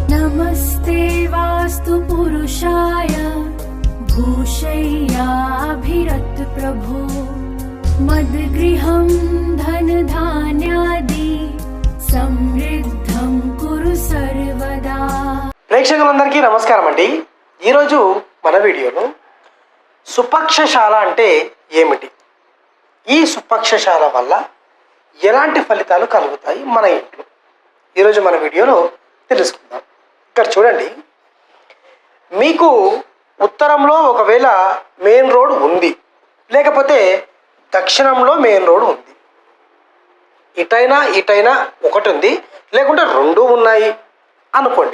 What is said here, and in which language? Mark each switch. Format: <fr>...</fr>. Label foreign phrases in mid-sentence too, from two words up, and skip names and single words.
<sa>नमस्ते वास्तु पुरुषाय भूषय्याभिरत प्रभो मद्गृहं धनधान्यादि समृद्धं कुरु सर्वदा।</sa> <te>ప్రేక్షకులందరికీ నమస్కారం అండి. ఈరోజు మన వీడియోలో సుపక్షశాల అంటే ఏమిటి, ఈ సుపక్షశాల వల్ల ఎలాంటి ఫలితాలు కలుగుతాయి మన ఇంట్లో, ఈరోజు మన వీడియోలో తెలుసుకుందాం. ఇక్కడ చూడండి, మీకు ఉత్తరంలో ఒకవేళ</te> <en>main road</en> <te>ఉంది, లేకపోతే దక్షిణంలో</te> <en>main road</en> <te>ఉంది, ఇటైనా ఒకటి ఉంది, లేకుంటే రెండు ఉన్నాయి అనుకోండి.</te>